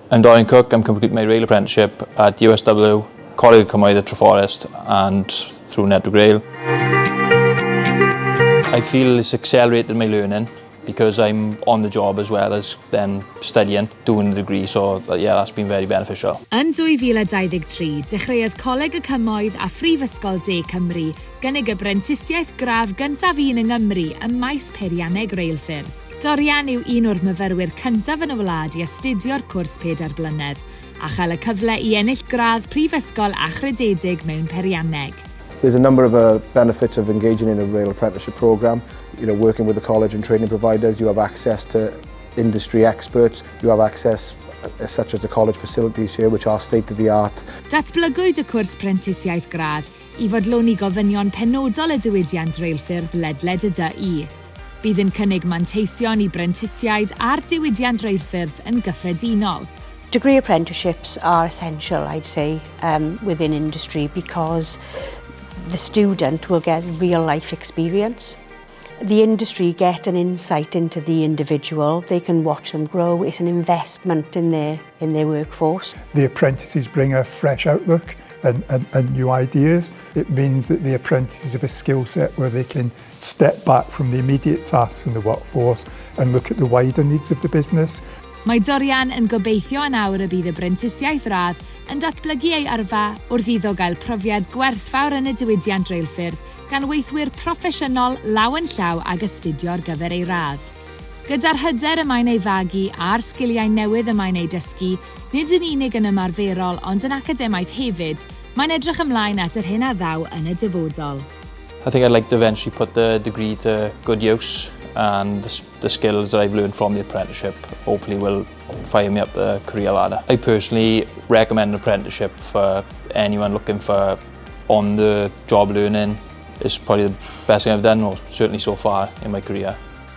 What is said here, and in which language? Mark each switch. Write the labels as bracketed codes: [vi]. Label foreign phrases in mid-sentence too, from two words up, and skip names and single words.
[en] I'm Dorian Cook. I'm completing my rail apprenticeship at USW, Coleg Cymru at Treforest and through Drwy. I feel it's accelerated my learning because I'm on the job as well as then studying, doing the degree, so yeah, that's been very beneficial. [cy] Yn 2023, dechreuodd Coleg y Cymoedd a Phrifysgol De Cymru gynnig y prentisiaeth graf gyntaf un yng Nghymru ym maes peirianneg reilffyrdd. Dorian yw un o'r myfyrwyr cyntaf yn y wlad I astudio'r cwrs 4 blynedd a chael y cyfle I ennill gradd prifysgol a chrydedig mewn peirianneg. [en] There's a number of benefits of engaging in a rail apprenticeship programme. You know, working with the college and training providers, you have access to industry experts, you have access such as the college facilities here, which are state-of-the-art. [cy] Datblygwyd y cwrs prentisiaeth gradd I fodloni gofynion penodol y diwydiant reilffyrdd ledled y dy. Bydd yn cynnig manteision I brentisiaid a'r diwydiant reilffyrdd yn gyffredinol. [en] Degree apprenticeships are essential, I'd say, within industry because the student will get real life experience. The industry get an insight into the individual. They can watch them grow. It's an investment in their workforce. The apprentices bring a fresh outlook and new ideas. It means that the apprentices have a skill set where they can step back from the immediate tasks in the workforce and look at the wider needs of the business. [cy] Mae Dorian yn gobeithio yn awr y bydd y brentisiaeth radd yn datblygu ei yrfa wrth iddo gael profiad gwerthfawr yn y diwydiant reilffyrdd gan weithwyr proffesiynol law yn llaw ag astudio ar gyfer ei radd. Gyda'r hyder y mae'n ei fagu a'r sgiliau newydd y mae'n ei dysgu, nid yn unig yn ymarferol ond yn academaeth hefyd, mae'n edrych ymlaen at yr hyn a ddaw yn y dyfodol. [en] I think I'd like to eventually put the degree to good use, and the skills that I've learned from the apprenticeship hopefully will fire me up the career ladder. I personally recommend an apprenticeship for anyone looking for on-the-job learning. It's probably the best thing I've done, or certainly so far in my career.